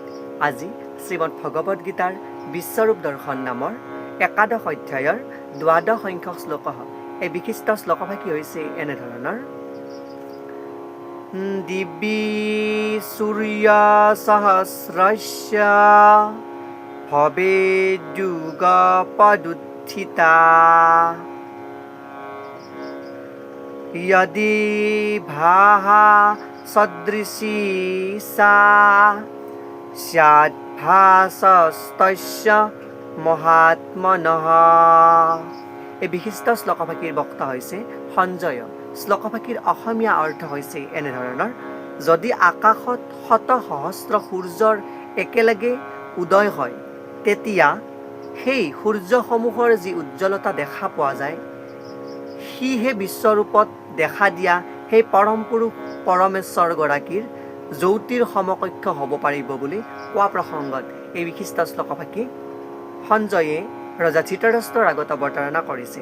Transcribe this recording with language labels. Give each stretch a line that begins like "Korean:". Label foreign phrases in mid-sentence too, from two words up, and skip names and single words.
Assamese: আজি শ্রীমদ ভগবদ গীতাৰ বিশ্বৰূপ দৰ্শন নামৰ একাদশ অধ্যায়ৰ দ্বাদশ সংখ্যক শ্লোক। এই বিশিষ্ট শ্লোকভাগী হৈছে এনেধৰণৰ:
Sanskrit: दिव्यी सूर्य सहस्रस्य भवेद्युगपदुत्थिता यदि भाहा सदृशी सा स्याद्भासस्तस्य महात्मनः।
Assamese: এই বিশিষ্ট শ্লোকভাগীৰ বক্তা হৈছে সঞ্জয়। শ্লোকভাগীৰ অসমীয়া অৰ্থ হৈছে এনেধৰণৰ: যদি আকাশত শত সহস্ৰ সূৰ্যৰ একেলগে উদয় হয়, তেতিয়া সেই সূৰ্যসমূহৰ যি উজ্জ্বলতা দেখা পোৱা যায়, সিহে বিশ্বৰূপত দেখা দিয়া সেই পৰম পুৰুষ পৰমেশ্বৰ গৰাকীৰ জ্যোতিৰ সমকক্ষ হ'ব পাৰিব বুলি কোৱা প্ৰসংগত এই বিশিষ্ট শ্লোকভাগী সঞ্জয়ে ৰজা ধৃতৰাষ্ট্ৰৰ আগত অৱতাৰণা কৰিছে।